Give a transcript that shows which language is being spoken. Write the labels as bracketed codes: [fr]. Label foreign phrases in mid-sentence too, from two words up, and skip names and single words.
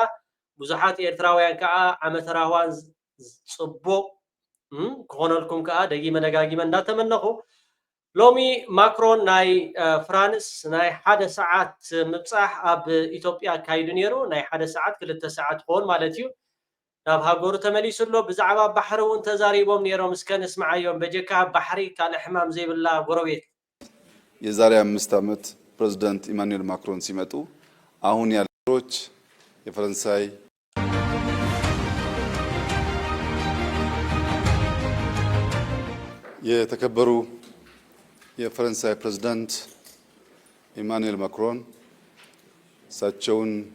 [ti] ብዙሓት ኤርትራውያን ከዓ ዓመተ ረሃዋን ጽቡቅ ክኾነልኩም ከዓ ደጊመ ደጋጊመ እንዳተመነኹ ሎሚ ማክሮን ናይ ፍራንስ ናይ 1 ሰዓት ምብጻሕ ኣብ ኢትዮጵያ ካይዱ ነይሩ ናይ 1 ሰዓት 2 ሰዓት ሆን ማለት እዩ ናብ ሃገሩ ተመሊሱሎ ብዛዕባ ባሕሪ እውን ተዛሪቦም ነይሮም እስከ ንስማዓዮም በጀካ ባሕሪ ካለ ሕማም ዘይብላ ጎረቤት [am] የዛሬ 5 ዓመት ፕሬዝዳንት ኢማኑኤል ማክሮን ሲመጡ አሁን ያሉት የፈረንሳይ የተከበሩ የፈረንሳይ ፕሬዝዳንት ኢማኑኤል ማክሮን እሳቸውን